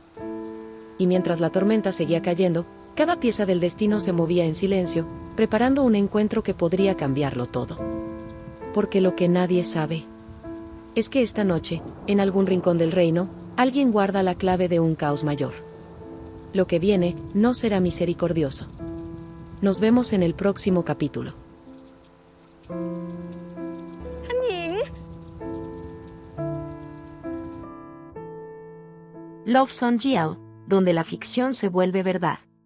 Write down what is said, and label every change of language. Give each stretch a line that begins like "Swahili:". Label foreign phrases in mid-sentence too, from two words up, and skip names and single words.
Spanish: Y mientras la tormenta seguía cayendo, cada pieza del destino se movía en silencio, preparando un encuentro que podría cambiarlo todo. Porque lo que nadie sabe es que esta noche, en algún rincón del reino, alguien guarda la clave de un caos mayor. Lo que viene no será misericordioso. Nos vemos en el próximo capítulo.
Thai: ท่านหญิง
Spanish: Love Song Jiao, donde la ficción se vuelve verdad.